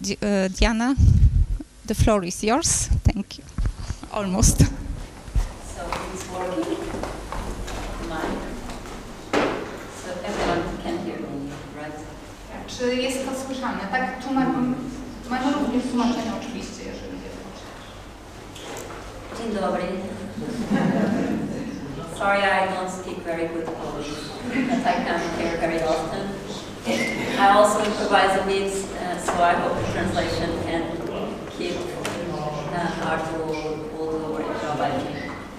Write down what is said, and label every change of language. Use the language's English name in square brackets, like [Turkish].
[English] Diana, the floor is yours. Thank you. Almost. So it's working. So everyone can hear me, right? [Polish] Czy jest to słyszane? Tak, tu mamy również tłumaczenie oczywiście, jeżeli jest. Dzień dobry. [English] Sorry, I don't speak very good Polish, but I come here very often. I also improvise a bit, so I hope the translation can keep Arthur will do a great job, I think.